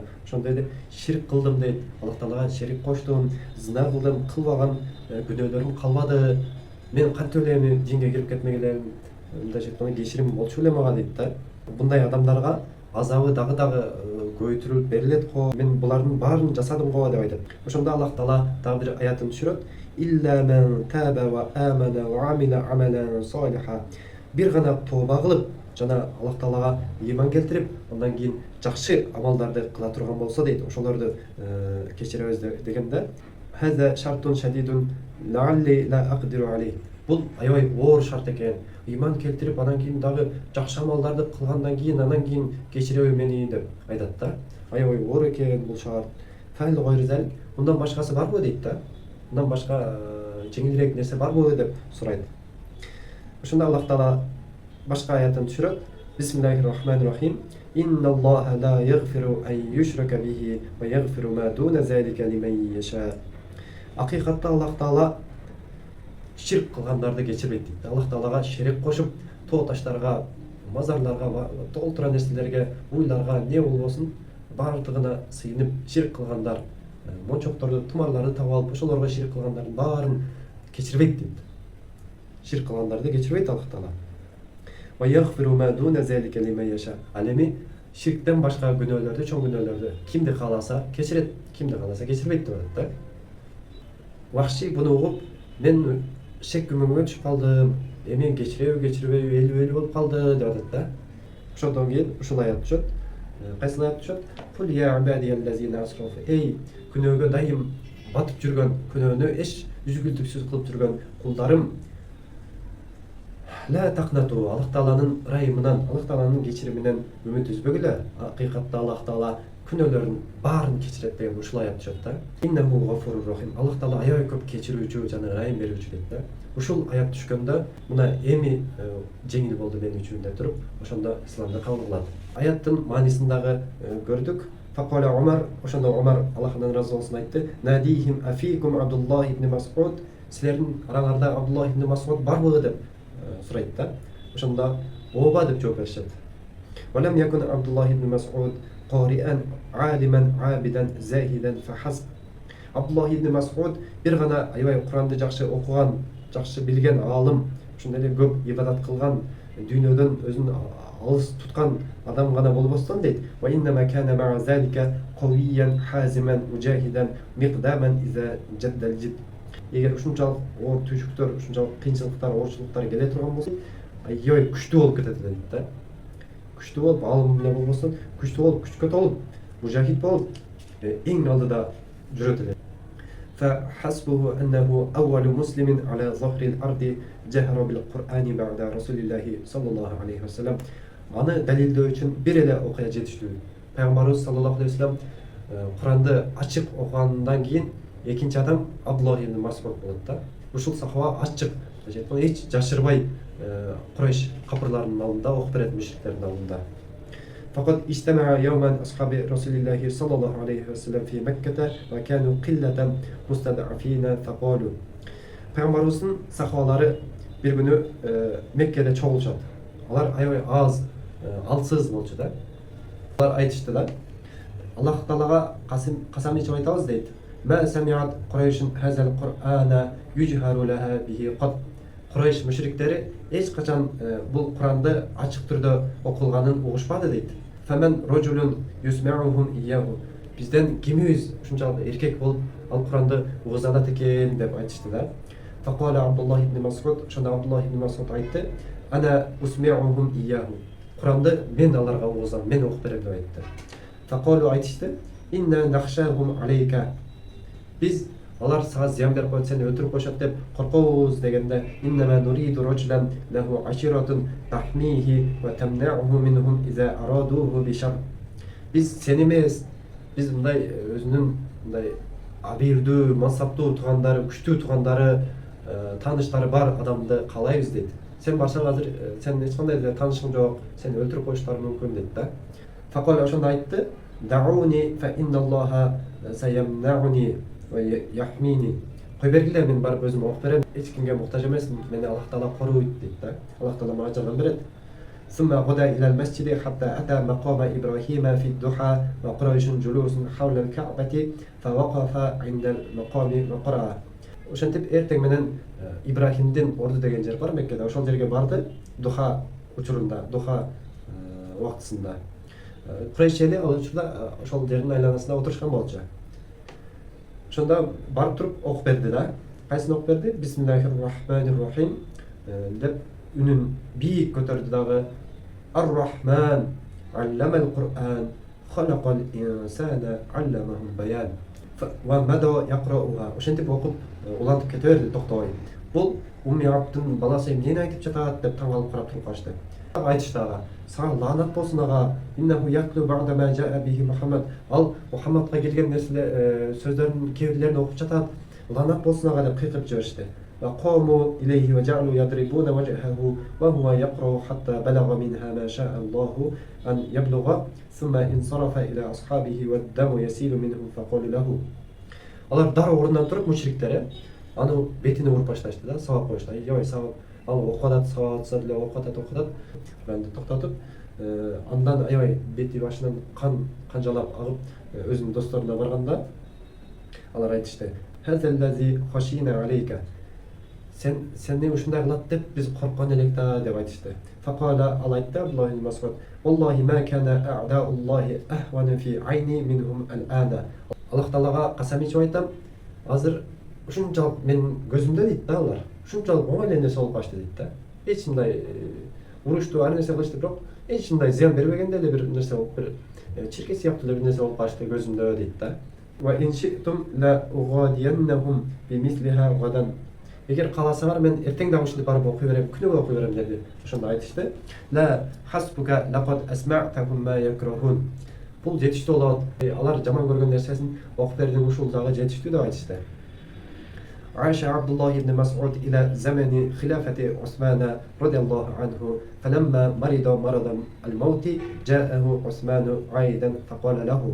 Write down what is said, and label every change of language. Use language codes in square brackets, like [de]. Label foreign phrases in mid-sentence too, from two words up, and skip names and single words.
[ky] Ошондой эле ширк кылдым дейт, Аллах Таалага шерик коштум, зина кылдым, кылбаган күнөөлөрүм калбады. Мен кантип эле эми динге кирип кетмек элем, мындайча айтканда кечирим болчу эле мага дейт да. Мындай адамдарга азабы дагы көбөйтүрүлүп берилет го. Мен булардын баарын жасадым го деп айтат. Ошондо Аллах Таала дагы бир аятын түшүрөт. [ar] إلا من تاب وآمن وعمل عملا صالحا. [ky] Бир гана тооба кылып, жана Аллах Таалага ыйман келтирип, андан кийин жакшы амалдарды кыла турган болсо дейт, ошолорду кечиребиз дегенде, [ar] هذا شرط شديد لعلي لا أقدر عليه. [ky] Бул аябай оор шарт экен. Ыйман келтирип, андан кийин дагы жакшы амалдарды кылгандан кийин, андан кийин кечиребиз мени деп айтат да. Аябай оор экен бул шарт. [ar] فهل غير ذلك, [ky] мындан башкасы барбы дейт да. Мындан башка жеңилирээк нерсе барбы деп сурайт. Ошондо Аллах Таала башка аятын түшүрөт. [ar] بسم الله الرحمن الرحيم إن الله لا يغفر أن يشرك به ويغفر ما دون ذلك لمن يشاء. [ky] Акыйкатта Аллах Таала ширк кылгандарды кечирбейт дейт. Аллах Таалага шерик кошуп, тоо таштарга, мазарларга, толтура нерселерге, уйларга не болбосун, бардыгына сыйынып ширк кылгандар, мончокторду, тумарларды таап алып, ошолорго ширк кылгандардын баарын кечирбейт дейт. Ширк кылгандарды кечирбейт Аллах Таала. [ar] ويغفر ما دون ذلك لمن يشاء. [ky] Ал эми ширктен башка күнөөлөрдү, чоң күнөөлөрдү кимди кааласа кечирет, кимди кааласа кечирбейт деп атат да. Вахши буну угуп, мен шек күмөнгө түшүп калдым, эми кечиребейби, элүү болуп калды деп атат да. Ошондон кийин ушул аят түшөт. Кайсы аят түшөт? [ar] قل يا عبادي الذين أسرفوا. [ky] Эй, күнөөгө дайым батып жүргөн, күнөөнү эч үзгүлтүксүз кылып жүргөн кулдарым, [ar] لا تقنطوا, [ky] Аллах Тааланын ырайымынан, Аллах Тааланын кечириминен үмүт үзбөгүлө. Акыйкатта Аллах Таала күнөөлөрдүн баарын кечирет деген ушул аят түшөт да. [ar] إنه غفور رحيم. [ky] Аллах Таала аябай көп кечирүүчү жана ырайым берүүчү дейт да. Ушул аят түшкөндө мына эми жеңил болду мен үчүн деп туруп, ошондо исламды кабыл кылат. Аяттын маанисин дагы көрдүк. Факала Умар, ошондо Умар Аллахтан разы болсун айтты. [ar] ناداهم أفيكم [ky] Абдуллах ибн Мас'уд. Силердин араңарда Абдуллах ибн Мас'уд барбы деп сурайт да. Ошондо ооба деп жооп беришет. [ar] ولم يكن عبد الله بن مسعود قارئا عالما عابدا زاهدا فحسب. [ky] Абдуллах ибн Мас'уд бир гана аябай Куранды жакшы окуган, жакшы билген алым, ошондой эле көп ибадат кылган, дүйнөдөн өзүн алыс туткан адам гана болбостон дейт. [ar] وإنما كان مع ذلك قويا حازما مجاهدا مقداما إذا جد الجد. [ky] Эгер ушунчалык оор түйшүктөр, ушунчалык кыйынчылыктар, оорчулуктар келе турган болсо, аябай күчтүү болуп кетет дейт да. Күчтүү болуп, алым эле болбосун, күчтүү болуп, күчкө толуп, мужахид болуп, эң алдыда жүрөт эле. [ar] فحسبه أنه أول مسلم على ظهر الأرض جهر بالقرآن بعد رسول الله صلى الله عليه وسلم. [ky] Аны далилдөө үчүн бир эле окуя жетиштүү. Пайгамбарыбыз [ar] صلى الله عليه وسلم [ky] Куранды ачык окугандан кийин экинчи адам Абдуллах ибн Мас'уд болот да. Ушул сахаба ачык, эч жашырбай Курайш капырларынын алдында окуп берет, мушриктердин алдында. [ar] فقد اجتمع يوما أصحاب رسول الله صلى الله عليه وسلم في مكة وكانوا قلة مستضعفين فقالوا. [ky] Пайгамбарыбыздын сахабалары бир күнү Меккеде чогулушат. Алар аябай аз, алсыз болчу да. Алар айтышты да. Аллах Таалага касам ичип айтабыз дейт. [ar] ما سمعت قريش هذا القرآن يجهر لها به قط. [ky] Курайш мушриктери эч качан бул Куранды ачык түрдө окулганын угушпады дейт. [ar] فمن رجل يسمعهم إياه. [ky] Бизден кимибиз ушунчалык эркек болуп ал Куранды угузалат экен деп айтышты да. Факала Абдуллах ибн Мас'уд, шонда Абдуллах ибн Мас'уд айтты: [ar] "أنا أسمعهم إياه." [ky] Куранды мен аларга угузам, мен окуп берем деп айтты. Факалу айтышты: [ar] "إنا نخشاهم عليك." [ky] Биз алар сага зыян берип коет, сени өлтүрүп коюшат деп коркобуз дегенде: [ar] "إنما نريد رجلا له عشيرة تحميه وتمنعه منهم إذا أرادوه بشر." [ky] Биз сени эмес, биз мындай өзүнүн мындай абийирдүү, мансаптуу туугандары, күчтүү туугандары, тааныштары бар адамды каалайбыз дейт. Сен барсаң азыр сен эч кандай эле таанышың жок, сени өлтүрүп коюштары мүмкүн дейт да. Факал ошондо айтты: [ar] "دعوني فإن الله سيمنعني ويحميني." [ky] Кой бергиле, мен барып өзүм окуп берем. Эч кимге муктаж эмесмин. Мени Аллах Таала коруйт дейт да. Аллах Таала мага жардам берет. [ar] ثم غدا إلى المسجد حتى أتى مقام إبراهيم في الضحى وقريش جلوس حول الكعبة فوقف عند المقام وقرأ. [ky] Ошентип эртең менен Ибрахимдин орду деген жер бар Меккеде. Ошол жерге барды духа учурунда, духа убактысында. Курайш эли ал учурда ошол жердин айланасында отурушкан болчу. Ошондо барып туруп окуп берди да. Кайсын окуп берди? [ar] بسم الله الرحمن الرحيم [ky] деп үнүн бийик көтөрдү дагы. [ar] الرحمن علم القرآن خلق الإنسان علمه البيان. ومضى يقرؤها. [ky] Ошентип окуп улантып кете берди, токтобой. Бул Умми Абдын баласы эмне айтып жатат деп таң калып карап туруп калышты. Айтышты ага: "Сага лаанат болсун ага. [ar] إنه ليتلو بعض ما جاء به محمد." [ky] Ал Мухаммадка келген нерселер сөздөрдүн кээ бирлерин окуп жатат. Лаанат болсун ага деп кыйкырып жиберишти. [ar] وقاموا إليه وجعلوا يضربون وجهه وهو يقرأ حتى بلغ منها ما شاء الله أن يبلغ ثم انصرف إلى أصحابه والدم يسيل منه فقالوا له. [ky] Алар дароо ордунан туруп мушриктер аны бетине уруп башташты да, сабап коюшту. Ябай сабап, ал окуп атат, сабап атса деле окуп атат. Куранды токтотуп, андан аябай бети башынан канжалап агып өзүнүн досторуна барганда алар айтышты: [ar] "هذا الذي خشينا عليك." [ky] Сени ушундай кылат деп биз корккон элек да деп айтышты. [ar] Факала [ky] ал айтты [ar] Абдуллах ибн Мас'уд: "والله ما كان أعداء الله أهون في عيني منهم الآن." [ky] Аллах Таалага касам ичип айтам, азыр ушунчалык менин көзүмдө дейт да алар. Ушунчалык оңой эле нерсе болуп калышты дейт да. Эч мындай урушту, ар нерсе кылышты, бирок эч мындай зыян бербегенде эле бир нерсе болуп, бир чирке сыяктуу эле бир нерсе болуп калышты көзүмдө дейт да. [ar] وإن شئتم لأغادينهم بمثلها غدا. [ky] Эгер кааласаңар мен эртең дагы ушинтип барып окуй берем, күнү окуй берем деди. Ошондо айтышты: [ar] "لا حسبك لقد أسمعتهم ما يكرهون." [ky] Бул жетиштүү болот. Алар жаман көргөн нерсесин окуп бердиң, ушул дагы жетиштүү деп айтышты. [ar] وعاش عبد الله بن مسعود إلى زمان خلافة عثمان رضي الله عنه فلما مرض مرض الموت جاءه عثمان عائدا فقال له.